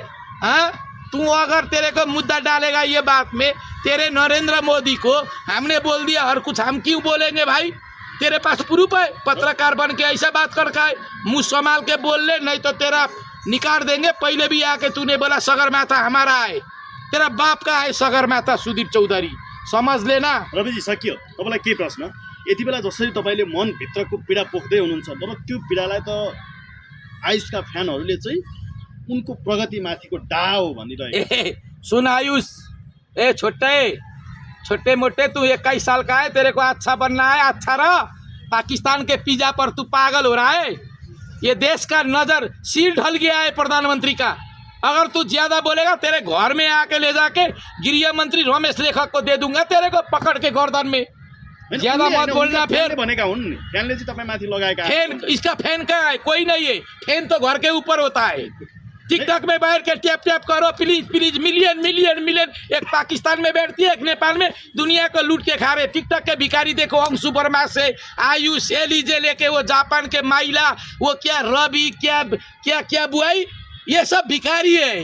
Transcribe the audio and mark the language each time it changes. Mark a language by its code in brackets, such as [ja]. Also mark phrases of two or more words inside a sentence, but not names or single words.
[hi] हाँ, तू अगर तेरे को मुद्दा डालेगा ये बात में, तेरे नरेंद्र मोदी को हमने बोल दिया और कुछ हम क्यों बोलेंगे भाई? तेरे पास प्रूफ है? पत्रकार बन के ऐसा बात कर का है, मुँह संभाल के बोल ले, नहीं तो तेरा निकाल देंगे। पहले भी आके तूने बोला सगरमाथा हमारा है, तेरा बाप का है सगरमाथा, सुधीर चौधरी, समझ लेना। [ne] रविजी सकियो, तपाईँलाई के प्रश्न? यति बेला जसरी तपाईँले मनभित्रको पीडा पोख्दै हुनुहुन्छ, तर त्यो पीडालाई त आयुषका फ्यानहरूले चाहिँ उनको प्रगतिमाथिको डाह हो भनिरहेको। [hi] सुन आयुष, ए छोटे मोटे, तू 21 साल का है, तेरे को अच्छा बनना है, अच्छा रह। पाकिस्तान के पिज्जा पर तू पागल हो रहा है। ये देश का नजर सिर ढल गया है प्रधानमंत्री का। अगर तू ज्यादा बोलेगा तेरे घर में आके ले जाके गृह मंत्री रमेश लेखक को दे दूंगा, तेरे को पकड़ के गर्दन में। ज्यादा मत बोलना। फिर [ne] भनेका हुन् नि, फ्यानले चाहिँ तपाईँ माथि लगाएका। [hi] फैन, इसका फैन का है? कोई नहीं है, फैन तो घर के ऊपर होता है। टिकटॉक में बैठ के टैप टैप करो, [en] please please, million million million. [hi] एक पाकिस्तान में बैठती है, एक नेपाल में, दुनिया को लूट के खा रहे। टिकटॉक के भिखारी देखो, अंशु वर्मा से आयुष, एलिजे लेके वो जापान के माइला, वो क्या रवि, क्या क्या क्या बुआई, ये सब भिखारी है।